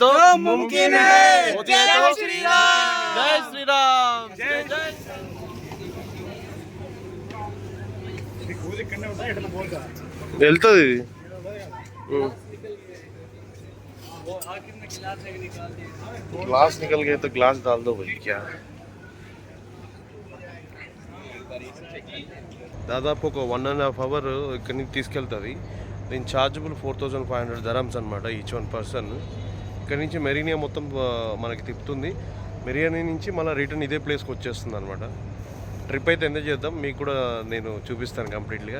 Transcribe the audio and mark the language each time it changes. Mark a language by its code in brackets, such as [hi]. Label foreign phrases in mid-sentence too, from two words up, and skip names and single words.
[hi] तो मुमकिन है, मोदी है तो जय श्री राम, जय श्री राम, जय जय। [te] వెళ్తుంది ఇది. [hi] ग्लास निकल गए तो ग्लास डाल दो भाई. [te] क्या దాదాపు ఒక 1.5 అవర్ ఇక్కడి నుంచి తీసుకెళ్తుంది. దీని ఛార్జబుల్ 4500 dirhams అనమాట [en] each one person. [te] ఇక్కడ నుంచి మెరీనియా మొత్తం మనకి తిప్పుతుంది. మెరీనియా నుంచి మళ్ళీ రిటర్న్ ఇదే ప్లేస్కి వచ్చేస్తుంది అనమాట. ట్రిప్ అయితే ఎంజాయ్ చేద్దాం, మీకు కూడా నేను చూపిస్తాను కంప్లీట్గా.